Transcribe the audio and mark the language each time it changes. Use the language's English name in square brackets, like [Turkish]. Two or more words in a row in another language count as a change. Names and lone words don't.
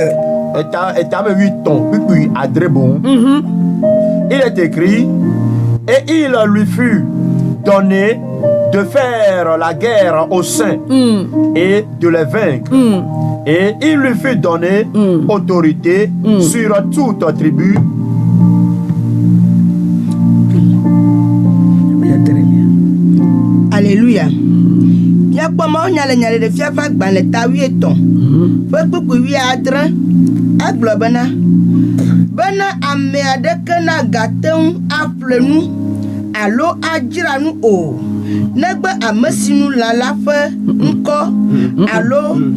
[French] Il est écrit, et il lui fut donné de faire la guerre aux saints et de les vaincre. Et il lui fut donné autorité sur toute tribu. Alléluia. [Ewe] Ya kpɔmɔ nyale de fiafa gbalẽ ta 8 ƒe kpukpu 10 agblɔ bena ame aɖeke na gate ŋu aƒle nu alo adzra nu o negbe ame si nu lala ƒe ŋkɔ alo